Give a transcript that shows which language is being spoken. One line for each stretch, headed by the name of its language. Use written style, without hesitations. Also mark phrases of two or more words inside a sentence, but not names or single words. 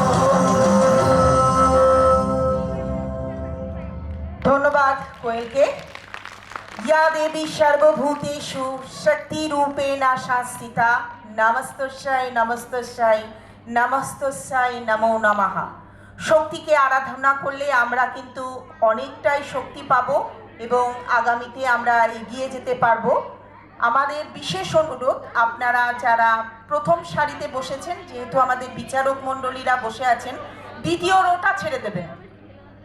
Bangla: ধন্যবাদ কোয়েলকে।
Sanskrit: या देवी सर्वभूतेषु शक्ति रूपेण संस्थिता नमस्तस्यै नमस्तस्यै नमस्तस्यै नमो नमः।
Bangla: শক্তিকে আরাধনা করলে আমরা কিন্তু অনেকটাই শক্তি পাবো এবং আগামীতে আমরা এগিয়ে যেতে পারবো। আমাদের বিশেষ অনুরোধ, আপনারা যারা প্রথম সারিতে বসেছেন, যেহেতু আমাদের বিচারক মণ্ডলীরা বসে আছেন, দ্বিতীয় রোটা ছেড়ে দেবেন।